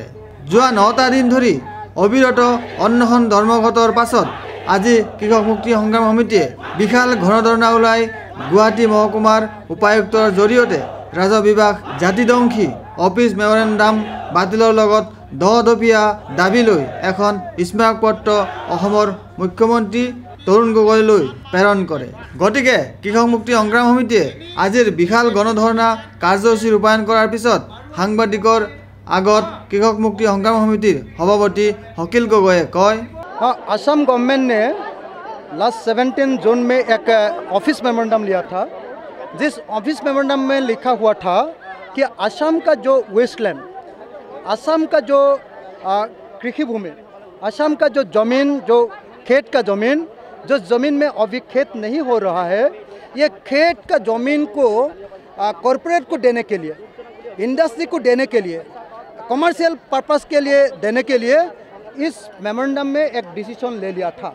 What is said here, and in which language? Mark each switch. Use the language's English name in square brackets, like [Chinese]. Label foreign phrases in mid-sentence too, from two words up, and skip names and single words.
[Assamese] যোৱা 9টা দিন ধৰি অবিৰত অন্বেষণ ধৰ্মঘটৰ পাছত আজি কৃষক মুক্তি সংগ্ৰাম সমিতিয়ে বিশাল গণধৰ্ণা ওলাই গুৱাহাটী মহকুমাৰ উপায়ুক্তৰ জৰিয়তে ৰাজহ বিভাগ জাতিদংশী অফিচ মেমৰেণ্ডাম বাতিলৰ লগত দহদপীয়া দাবী লৈ এখন স্মাৰকপত্ৰ অসমৰ মুখ্যমন্ত্ৰী তৰুণ গগৈলৈ প্ৰেৰণ কৰে। গতিকে কৃষক মুক্তি সংগ্ৰাম সমিতিয়ে আজিৰ বিশাল গণধৰ্ণা কাৰ্যসূচী ৰূপায়ণ কৰাৰ পিছত সাংবাদিকৰ আগত কৃষক মুক্তি সংগ্ৰাম সমিতিৰ সভাপতি हकील गगोई कय [Hindi] असम गवर्नमेंट ने लास्ट 17 जून में एक [English] office memorandum [Hindi] लिया था, जिस [English] office memorandum [Hindi] में लिखा हुआ था कि असम का जो वेस्टलैंड, असम का जो कृषि भूमि, असम का जो ज़मीन, जो खेत का ज़मीन, जो ज़मीन में अभी खेत नहीं हो रहा है, ये खेत का ज़मीन को कॉरपोरेट को देने के लिए, इंडस्ट्री को देने के लिए, [English] commercial purpose [Hindi] के लिए देने के लिए इस मेमोरेंडम में एक डिसीजन ले लिया था।